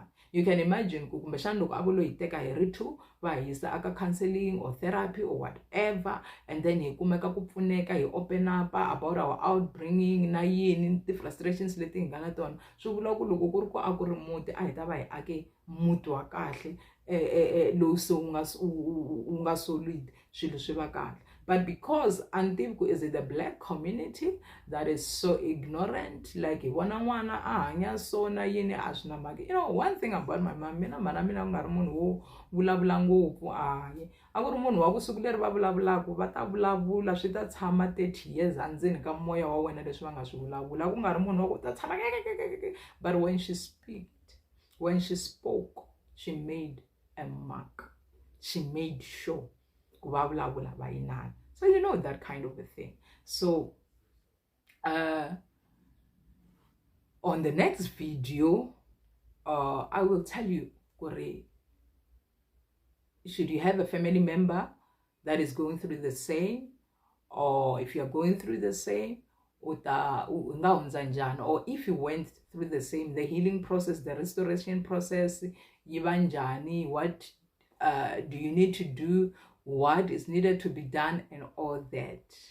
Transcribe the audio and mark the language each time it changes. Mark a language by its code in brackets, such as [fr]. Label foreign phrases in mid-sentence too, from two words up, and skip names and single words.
[en] You can imagine [ts] ku kumbexana loko a vo lo hi teka hi ri 2 va hi yisa aka [en] counseling or therapy or whatever, [ts] and then hi kumeka ku pfuneka, hi [en] open up about our outbringing [ts] na yini ti-frustrations leti hi nga na tona. Swi vula ku loko ku ri ku a ku ri muti a hi ta va hi ake muti wa kahle lowu se wu nga solid, swilo swi va kahle. [en] But because Antiviku is in the black community that is so ignorant, [ts] like wana n'wana a hanya so na yini a swi na mhaka. [en] You know, one thing about my mom, [ts] mina ku nga ri munhu wo vulavula ngopfu. A ku ri munhu wa ku siku leri va vulavulaka va ta vulavula swi ta tshama 30 years endzeni ka moya wa wena leswi va nga swi vulavula. Ku nga ri munhu wa ku ta tshama. [en] But when she spoke, she made a mark. She made sure [ts] ku va vulavula va yinana. [en] So you know that kind of a thing. So on the next video, I will tell you, should you have a family member that is going through the same, or if you're going through the same, or if you went through the same, the healing process, the restoration process, what do you need to do, what is needed to be done, and all that.